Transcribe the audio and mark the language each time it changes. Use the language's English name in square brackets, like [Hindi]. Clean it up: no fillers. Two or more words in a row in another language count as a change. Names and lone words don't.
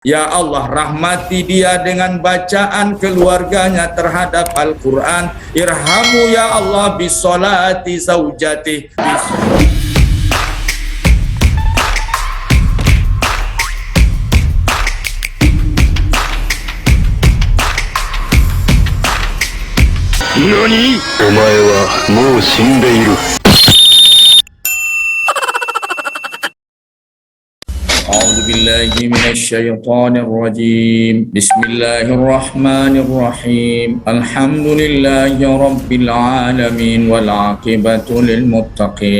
[Arabic] Ya Allah, [Indonesian] rahmati dia dengan bacaan keluarganya terhadap Al-Quran. [Arabic] ارحمه يا الله بصلاة زوجتي. [Japanese] NANI? お前はもう死んでいる。 [Arabic] أعوذ بالله من الشيطان الرجيم. بسم الله الرحمن الرحيم. الحمد لله رب العالمين والعاقبة للمتقين.